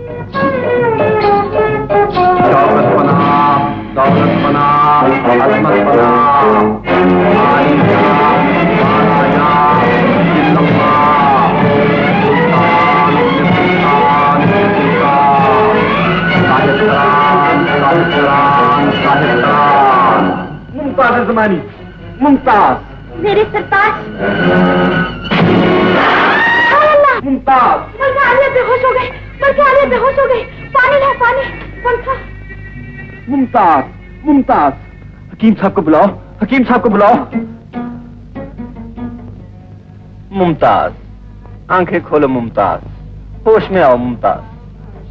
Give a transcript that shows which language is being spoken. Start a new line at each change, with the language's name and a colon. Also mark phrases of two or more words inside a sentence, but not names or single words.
Hindi: दौलत पनाह, दौलत पनाह, अजमत पनाह, आलिया, महाराजा, जिल्लल्लाह, सुल्तान, सुल्तान, साहिब करान, साहिब करान। मुमताज ज़मानी, मुमताज। मेरे सरताज। मुमताज। मलका आलिया बेहोश हो गए, मलका आलिया बेहोश हो गई। पानी ला, पानी। पंखा। मुमताज, मुमताज। हकीम साहब को बुलाओ, हकीम साहब को बुलाओ। मुमताज, आंखें खोलो मुमताज, होश में आओ मुमताज।